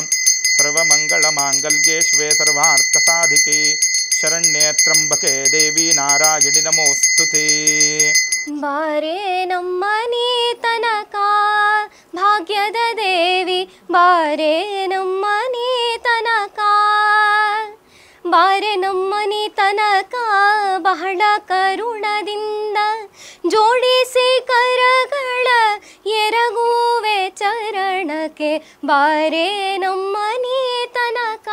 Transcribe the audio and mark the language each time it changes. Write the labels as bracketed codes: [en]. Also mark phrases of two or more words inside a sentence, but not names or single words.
[sa] ಸರ್ವಮಂಗಳಮಾಂಗಲ್ಯೇ ಶಿವೆ ಸರ್ವಾರ್ಥಸಾಧಿಕೆ ಶರಣ್ಯೇ ತ್ರ್ಯಂಬಕೆ ದೇವಿ ನಾರಾಯಣಿ ನಮೋಸ್ತುತೇ. [kn] ಬಾರೆ ನಮ್ಮನೆ ತನಕ ಭಾಗ್ಯದ ದೇವಿ ಬಾರೆ ನಮ್ಮನೆ ತನಕ ಬಾರೆ ನಮ್ಮನೆ ತನಕ ಬಹಳ ಕರುಣದಿಂದ ಜೋಡಿಸಿ ಕರಗಳ ಎರಗುವೆ ಚರಣಕ್ಕೆ ಬಾರೆ ನಮ್ಮನೆ ತನಕ.